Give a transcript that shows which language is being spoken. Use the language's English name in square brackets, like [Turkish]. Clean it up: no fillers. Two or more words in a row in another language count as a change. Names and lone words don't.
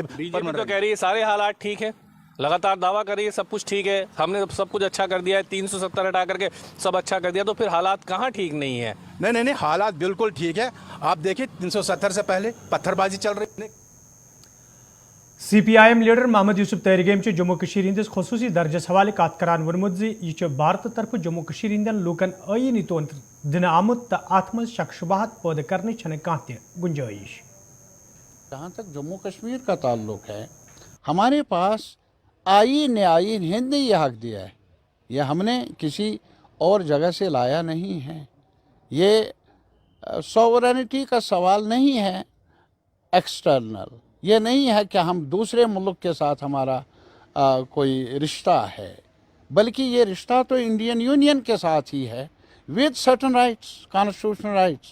[Hindi] बीजेपी तो कह रही है सारे हालात ठीक है, लगातार दावा कर रही है सब कुछ ठीक है, हमने सब कुछ अच्छा कर दिया है, 370 हटा करके सब अच्छा कर दिया, तो फिर हालात कहाँ ठीक नहीं है? नहीं, हालात बिल्कुल ठीक है। आप देखिए 370 से पहले पत्थरबाजी चल रही है। [Kashmiri] CPIM लीडर मोहम्मद यूसुफ तहरीगेम जम्मू हंदिस खसूसी दर्जस हवाले कत करान वोनमुत यह भारत तरफ जम्मू हंदन लूकन आईनी तौर दिन आमुत तो अत मज शक शुबहत पैदा करने कह गुंजाइश। [Hindi] जहाँ तक जम्मू कश्मीर का ताल्लुक है, हमारे पास आईन हिंद ने यह हक दिया है, यह हमने किसी और जगह से लाया नहीं है। ये सॉवरेनिटी का सवाल नहीं है एक्सटर्नल, ये नहीं है कि हम दूसरे मुल्क के साथ हमारा कोई रिश्ता है, बल्कि ये रिश्ता तो [English] Indian Union [Hindi] के साथ ही है [English] with certain rights, constitutional rights.